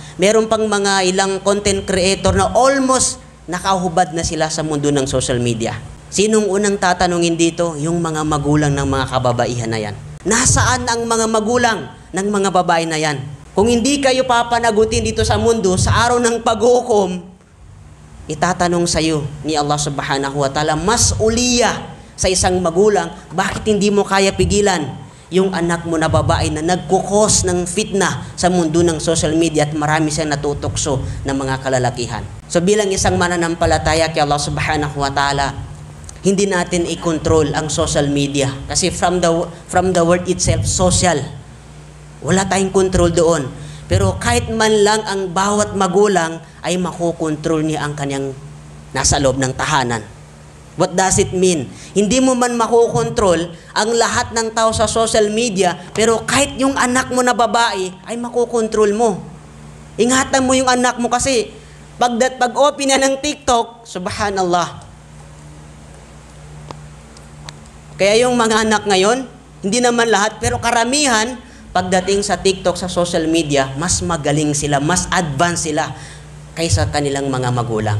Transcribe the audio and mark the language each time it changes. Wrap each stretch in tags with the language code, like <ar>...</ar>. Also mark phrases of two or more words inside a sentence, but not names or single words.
<tl>Meron pang mga ilang</tl> <en>content creator</en> <tl>na almost nakahubad na sila sa mundo ng</tl> <en>social media.</en> <tl>Sinong unang tatanungin dito? Yung mga magulang ng mga kababaihan na yan. Nasaan ang mga magulang ng mga babae na yan? Kung hindi kayo papanagutin dito sa mundo, sa araw ng paghukom, itatanong sa iyo ni Allah</tl> <ar>subhanahu wa ta'ala,</ar> <tl>mas uliya sa isang magulang, bakit hindi mo kaya pigilan yung anak mo na babae na nagkukos ng fitna sa mundo ng</tl> <en>social media</en> <tl>at marami siyang natutokso ng mga kalalakihan. So bilang isang mananampalataya kay Allah</tl> <ar>subhanahu wa ta'ala,</ar> <tl>hindi natin i-control ang</tl> <en>social media. Kasi from the word itself, social.</en> <tl>Wala tayong control doon. Pero kahit man lang ang bawat magulang ay makokontrol niya ang kanyang nasa loob ng tahanan.</tl> <en>What does it mean?</en> <tl>Hindi mo man makokontrol ang lahat ng tao sa</tl> <en>social media,</en> <tl>pero kahit yung anak mo na babae ay makokontrol mo. Ingatan mo yung anak mo kasi pag-open na ng TikTok, subhanallah. Kaya yung mga anak ngayon, hindi naman lahat, pero karamihan, pagdating sa TikTok, sa</tl> <en>social media,</en> <tl>mas magaling sila, mas advanced sila kaysa kanilang mga magulang.</tl>